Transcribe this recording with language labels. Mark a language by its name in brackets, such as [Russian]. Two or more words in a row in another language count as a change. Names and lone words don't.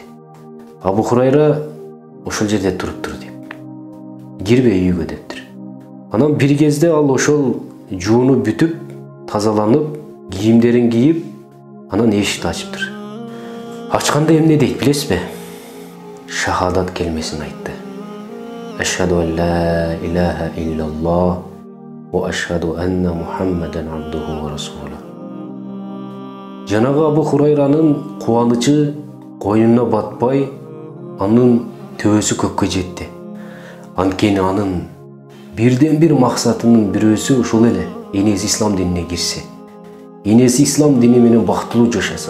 [Kyrgyz] "Абу Хурайра ошол жерде туруптур" деп. "Кирбе үйгө" дептир. Анан бир кезде ал ошол жуунуп бүтүп, тазаланып, кийимдерин кийип, анан эшикти ачыптыр. Ачканда эмне дейт билесизби? Шахадат келмесин айтты. [Arabic] "أشهد أن لا إله إلا الله و أشهد أن محمدا عبده و رسوله". [Kyrgyz] Жанагы Абу Хурайранын кубанычы койнуна батпай, анын төбөсү көккө жетти. Анткени анын бирден бир максатынын бирөөсү ушул эле: энеси ислам динине кирсе, энеси ислам дини менен бактылуу жашаса.